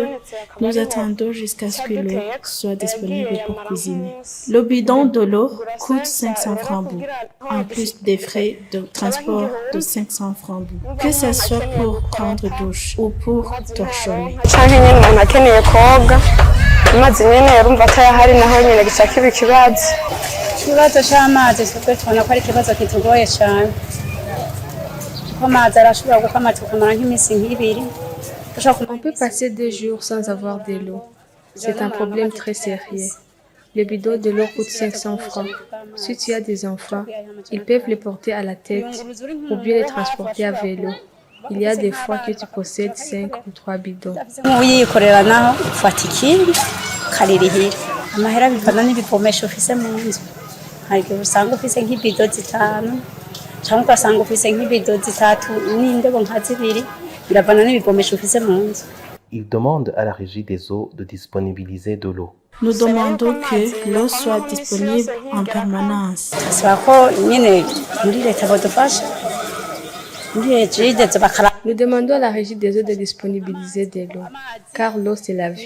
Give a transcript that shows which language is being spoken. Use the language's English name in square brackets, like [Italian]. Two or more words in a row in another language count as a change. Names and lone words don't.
[French] Nous attendons jusqu'à ce que l'eau soit disponible pour cuisiner. Le bidon de l'eau coûte 500 francs bout, en plus des frais de transport de 500 francs bout. Que ce soit pour prendre douche ou pour torchonner. [Rundi] amazi nyene urumva atayahari naho nyene gica kiba ikibazo. Ikibazo c'amazi twebwe tubona ko ari ikibazo kitugoye cane. Kuko amazi arashobora gukama tukamara nk'imisi nk'ibiri. [French] On peut passer 2 jours sans avoir de l'eau. C'est un problème très sérieux. Le bidon de l'eau coûte 500 francs. Si tu as des enfants, ils peuvent les porter à la tête ou bien les transporter à vélo. Il y a des fois que tu possèdes 5 ou 3 bidons. [Rundi] Uyikorera naho ufata ikindi karirihira. Amahera bivana n'ibivomesho ufise mu nzu. Hariko usanga ufise nk'ibido zitanu cyangwa ugasanga ufise nk'ibido zitatu n'indobo nka zibiri. Biravana n'ibivomesho ufise mu nzu. [French] Il demande à la régie des eaux de disponibiliser de l'eau. Nous demandons que l'eau soit disponible en permanence. Nous demandons à la régie des eaux de disponibiliser de l'eau, car l'eau c'est la vie.